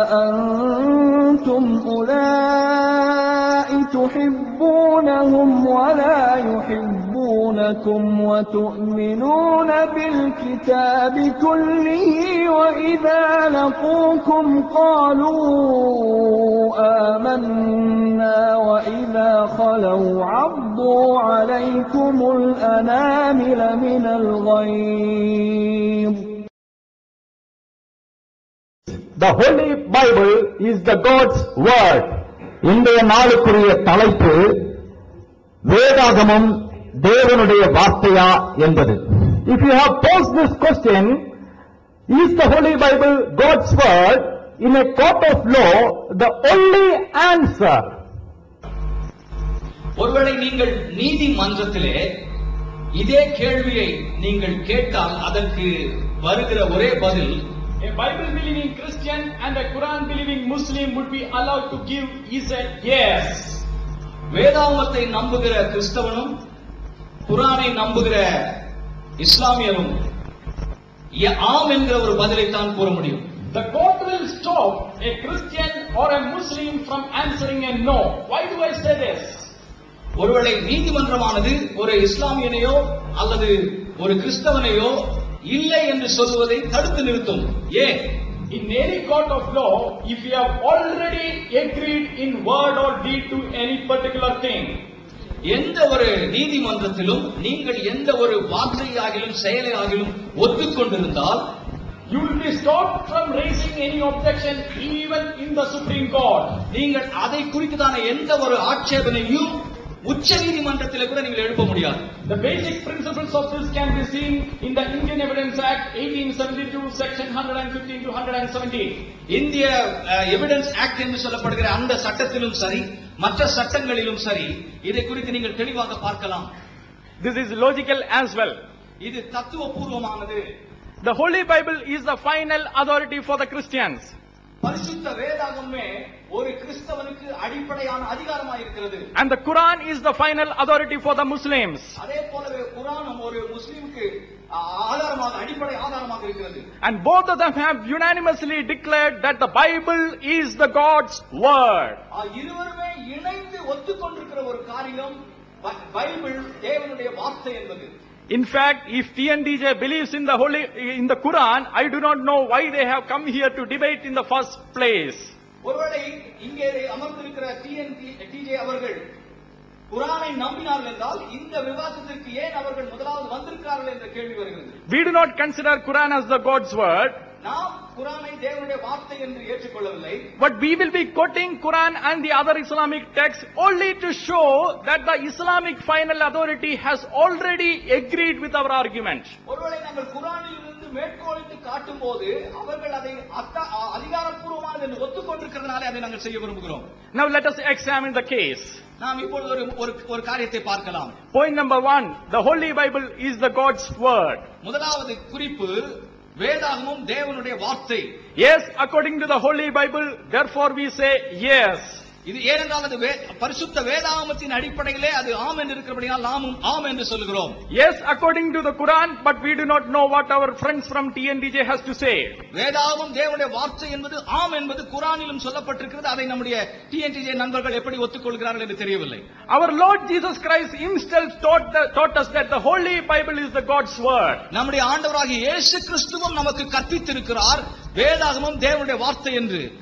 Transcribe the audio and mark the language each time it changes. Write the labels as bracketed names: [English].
[Arabic] أنتم أولئك تحبونهم ولا يحبونكم وتؤمنون بالكتاب كله وإذا لقوكم قالوا آمنا وإذا خلوا عضوا عليكم الأنامل من الغيظ. [English] The Holy Bible is the God's word. [Tamil] இன்றைய நாளுக்குரிய தலைப்பு வேதாகமம் தேவனுடைய வார்த்தையா என்பது. [English] If you have posed this question, is the Holy Bible God's word? In a court of law, the only answer. [Tamil] ஒருவேளை நீங்கள் நீதிமன்றத்திலே இதே கேள்வியை நீங்கள் கேட்டால் அதற்கு வருகிற ஒரே பதில், [English] a Bible believing Christian and a Quran believing Muslim would be allowed to give is a yes. [Tamil] வேதாகமத்தை நம்புகிற கிறிஸ்தவனும் குர்ஆனை நம்புகிற இஸ்லாமியரும் ஆம் என்கிற ஒரு பதிலை தான் கூற முடியும். [English] The court will stop a Christian or a Muslim from answering a no. Why do I say this? [Tamil] ஒருவேளை நீதிமன்றமானது ஒரு இஸ்லாமியனையோ அல்லது ஒரு கிறிஸ்தவனையோ இல்லை என்று சொல்வதை தடுத்து நிறுத்தும். ஏன்? [English] In any court of law, if you have already agreed in word or deed to any particular thing, [Tamil] எந்த ஒரு நீதிமன்றத்திலும் நீங்கள் எந்த ஒரு வார்த்தையாகிலும் செயலையாகிலும் ஒத்துக்கொண்டிருந்தால் [English] you will be stopped from raising any objection even in the Supreme Court. [Tamil] நீங்கள் அதை குறித்தான எந்த ஒரு ஆட்சேபனையும் உச்ச நீதிமன்றத்தில் கூட நீங்கள் எழுப்ப முடியாது. [English] The basic principles of this can be seen in the Indian Evidence Act 1872 section 115 to 117. [Tamil] இந்திய எவிடன்ஸ் ஆக்ட் என்று சொல்லப்படுகிற அந்த சட்டத்திலும் சரி மற்ற சட்டங்களிலும் சரி இதை குறித்து நீங்கள் தெளிவாக பார்க்கலாம். [English] This is logical as well. [Tamil] இது தத்துவபூர்வமானது. [English] The Holy Bible is the final authority for the Christians. [Tamil] பரிசுத்த வேதாகமே ஒரு கிறிஸ்தவனுக்கு அடிப்படையான அதிகாரமாக இருக்கிறது. [English] And the Quran is the final authority for the Muslims. [Tamil] அதே போலவே குர்ஆனும் ஒரு முஸ்லிமுக்கு ஆதாரமாக அடிப்படை ஆதாரமாக இருக்கிறது. [English] And both of them have unanimously declared that the Bible is the God's word. [Tamil] இருவருமே இணைந்து ஒத்துக்கொண்டிருக்கிற ஒரு காரியம் பைபிள் தேவனுடைய வார்த்தை என்பது. [English] In fact, if TNDJ believes in the Quran, I do not know why they have come here to debate in the first place. [Tamil] ஒருவேளை இங்கே அமர்ந்திருக்கிற TNDJ அவர்கள் குர்ஆனை நம்பினார்கள் என்றால் இந்த விவாதத்திற்கு ஏன் அவர்கள் முதலாவது வந்திருக்கிறார்கள் என்ற கேள்வி வருகிறது. [English] We do not consider Quran as the God's word. [Tamil] நாம் குர்ஆனை தேவனுடைய வார்த்தை என்று ஏற்றுக்கொள்ளவில்லை. [English] But we will be quoting Quran and the other Islamic texts only to show that the Islamic final authority has already agreed with our argument. [Tamil] ஒருவேளை நாங்கள் குர்ஆனில் இருந்து மேற்கோளிட்டு காட்டும்போது அவர்கள் அதை அதிகாரப்பூர்வமானது என்று ஒத்துக்கொண்டிருக்கிறதுனால அதை நாங்கள் செய்ய விரும்புகிறோம். [English] Now let us examine the case. [Tamil] நாம் இப்பொழுது ஒரு காரியத்தை பார்க்கலாம். [English] Point number 1, the Holy Bible is the God's word. [Tamil] முதலாவது குறிப்பு, வேதாகமம் தேவனுடைய வார்த்தை. [English] Yes, according to the Holy Bible, therefore we say yes. [Tamil] இது ஏனென்றால் அது பரிசுத்த வேதாகமத்தின் அடிப்படையிலே அது ஆம் என்று இருக்கிறபடியால் நாமும் ஆம் என்று சொல்கிறோம். [English] Yes, according to the Quran, but we do not know what our friends from TNDJ has to say. [Tamil] வேதாகமம் தேவனுடைய வார்த்தை என்பது ஆம் என்பது குர்ஆனிலும் சொல்லப்பட்டிருக்கிறது. அதை நம்முடைய TNDJ நண்பர்கள் எப்படி ஒத்துக்கொள்கிறார்கள் என்று தெரியவில்லை. [English] Our Lord Jesus Christ himself taught us that the Holy Bible is the God's word. [Tamil] நம்முடைய ஆண்டவராகிய இயேசு கிறிஸ்துவும் நமக்கு கற்பித்திருக்கிறார் வேதாகமம் தேவனுடைய வார்த்தை என்று.